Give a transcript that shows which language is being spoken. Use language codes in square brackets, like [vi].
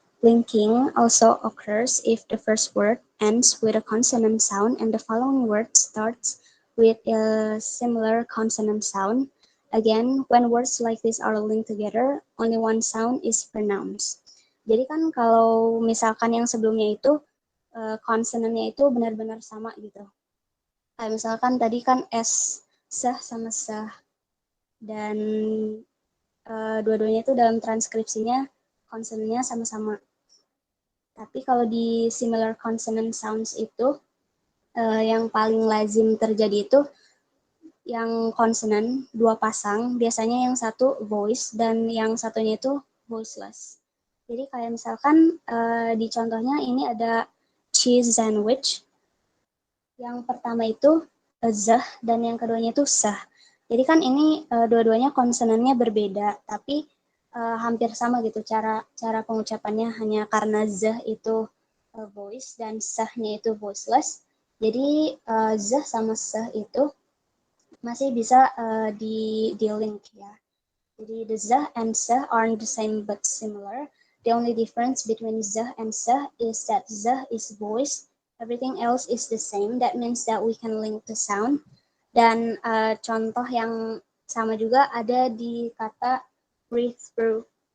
[en] Linking also occurs if the first word ends with a consonant sound and the following word starts with a similar consonant sound. Again, when words like this are linked together, only one sound is pronounced. [id] Jadi kan kalau misalkan yang sebelumnya itu konsonannya itu benar-benar sama gitu. Kayak misalkan tadi kan S, sah sama sah. Dan dua-duanya itu dalam transkripsinya konsonannya sama-sama. Tapi kalau di similar consonant sounds itu yang paling lazim terjadi itu yang konsonan dua pasang, biasanya yang satu voice dan yang satunya itu voiceless. Jadi kayak misalkan di contohnya ini ada cheese sandwich. Yang pertama itu zah dan yang keduanya itu sah. Jadi kan ini dua-duanya konsonannya berbeda, tapi hampir sama gitu cara pengucapannya, hanya karena zah itu voice dan sahnya itu voiceless. Jadi zah sama sah itu masih bisa di link ya. [en] Jadi the zah and sah aren't the same but similar. The only difference between zah and sah is that zah is voice, everything else is the same. That means that we can link the sound. [id] Dan contoh yang sama juga ada di kata [en] breathe through.